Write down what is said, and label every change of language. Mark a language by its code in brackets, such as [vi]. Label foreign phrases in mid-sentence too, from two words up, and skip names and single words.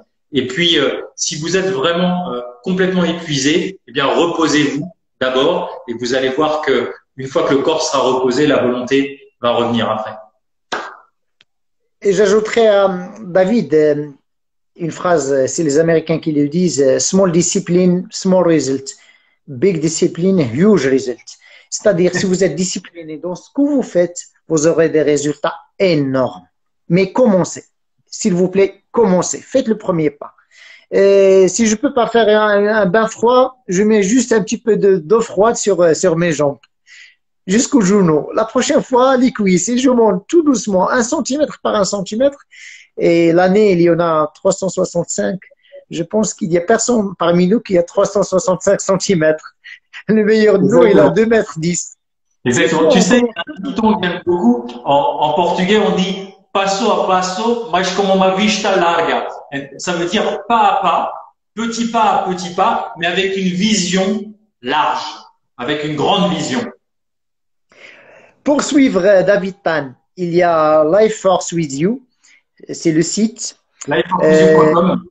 [fr] Et puis, si vous êtes vraiment complètement épuisé, eh bien reposez-vous d'abord, et vous allez voir que une fois que le corps sera reposé, la volonté va revenir après. Et j'ajouterais à David une phrase, c'est les Américains qui le disent, [en] small discipline, small result, big discipline, huge result. [fr] C'est-à-dire, si vous êtes discipliné dans ce que vous faites, vous aurez des résultats énormes. Mais commencez. S'il vous plaît, commencez. Faites le premier pas. Si je peux pas faire un bain froid, je mets juste un petit peu d'eau froide sur mes jambes. Jusqu'au genou. La prochaine fois, les cuisses. Et je monte tout doucement, 1 centimètre par 1 centimètre. Et l'année, il y en a 365. Je pense qu'il y a personne parmi nous qui a 365 centimètres. Le meilleur de nous, il a 2,10 m. Exactement. Tu sais, un dicton que j'aime beaucoup, en portugais, on dit [pt] passo a passo, mas com uma vista larga. [fr] Ça veut dire pas à petit pas, mais avec une vision large, avec une grande vision. Pour suivre David Pan, il y a Life Force With You, c'est le site.